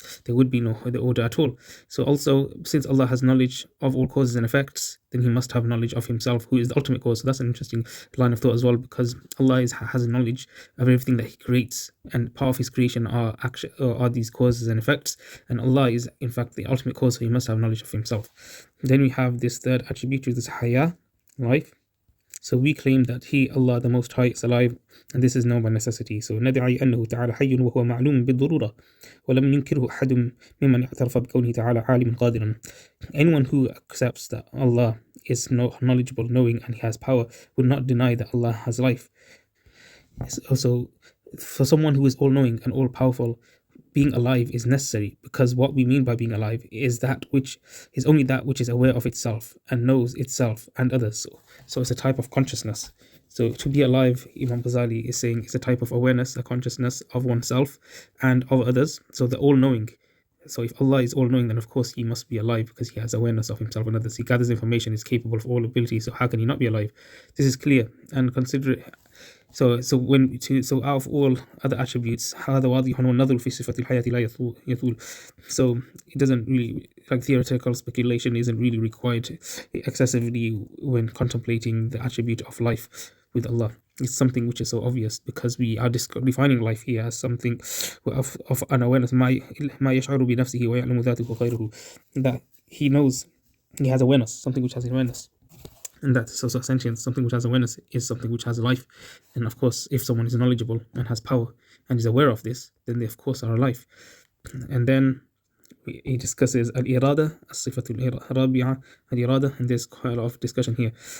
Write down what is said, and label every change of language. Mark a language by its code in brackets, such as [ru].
[en] there would be no the order at all. So also, since Allah has knowledge of all causes and effects, then He must have knowledge of Himself, who is the ultimate cause. So that's an interesting line of thought as well, because Allah has knowledge of everything that He creates, and part of His creation are these causes and effects, and Allah is in fact the ultimate cause, so He must have knowledge of Himself. Then we have this third attribute, which is haya, life. So we claim that He, Allah the Most High, is alive, and this is known by necessity. [ar] So ندعي أنه تعالى حي وهو معلوم بالضرورة ولم ينكره أحد ممن اعترف بكونه تعالى عالم قادرا. [en] Anyone who accepts that Allah is knowledgeable, knowing, and He has power would not deny that Allah has life. Also, for someone who is all-knowing and all-powerful, being alive is necessary, because what we mean by being alive is only that which is aware of itself and knows itself and others. So it's a type of consciousness. So to be alive, Imam Ghazali is saying, is a type of awareness, a consciousness of oneself and of others. So the all-knowing. So if Allah is all-knowing, then of course He must be alive, because He has awareness of Himself and others. He gathers information, is capable of all ability. So how can He not be alive? This is clear, and consider it. So out of all other attributes, [ar] هذا واضح والنظر في صفة الحياة لا يطول. [en] So it doesn't really, like, theoretical speculation isn't really required excessively when contemplating the attribute of life with Allah. It's something which is so obvious, because we are defining life here as something of an awareness. [ar] ما يشعر بنفسه ويعلم ذاته غيره. [en] That He knows, He has awareness, something which has awareness. And that's also sentience. Something which has awareness is something which has life. And of course, if someone is knowledgeable and has power and is aware of this, then they of course are alive. And then he discusses al-irada, as-sifatul rabi'a, al-irada, and there's quite a lot of discussion here.